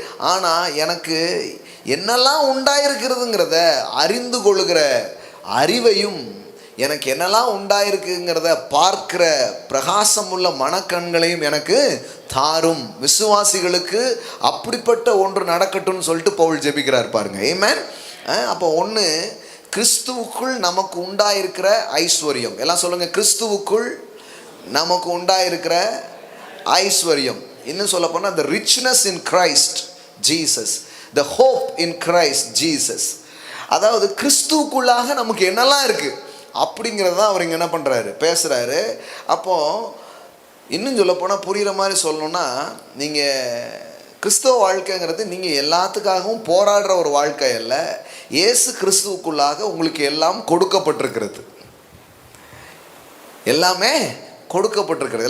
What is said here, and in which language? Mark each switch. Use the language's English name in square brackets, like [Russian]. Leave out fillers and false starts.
[Tamil] ஆனால் எனக்கு என்னெல்லாம் உண்டாயிருக்கிறதுங்கிறத அறிந்து கொள்ளுகிற அறிவையும், எனக்கு என்னெல்லாம் உண்டாயிருக்குங்கிறத பார்க்கிற பிரகாசம் உள்ள மனக்கண்களையும் எனக்கு தாரும். விசுவாசிகளுக்கு அப்படிப்பட்ட ஒன்று நடக்கட்டும்னு சொல்லிட்டு பவுல் ஜெபிக்கிறார் பாருங்க. ஆமென். அப்போ ஒன்று, கிறிஸ்துவுக்குள் நமக்கு உண்டாயிருக்கிற ஐஸ்வர்யம், எல்லாம் சொல்லுங்கள், கிறிஸ்துவுக்குள் நமக்கு உண்டாயிருக்கிற ஐஸ்வர்யம். இன்னும் சொல்ல போனால் [English] the richness in Christ Jesus, the hope in Christ Jesus. [Tamil] அதாவது கிறிஸ்துவுக்குள்ளாக நமக்கு என்னெல்லாம் இருக்குது அப்படிங்கிறத அவர் இங்கே என்ன பண்ணுறாரு, பேசுகிறாரு. அப்போது இன்னும் சொல்ல போனால் புரிகிற மாதிரி சொல்லணுன்னா, நீங்கள் கிறிஸ்துவ வாழ்க்கைங்கிறது நீங்கள் எல்லாத்துக்காகவும் போராடுற ஒரு வாழ்க்கை அல்ல. இயேசு கிறிஸ்துவுக்குள்ளாக உங்களுக்கு எல்லாம் கொடுக்கப்பட்டிருக்கிறது, எல்லாமே கொடுக்கப்பட்டிருக்கிறது.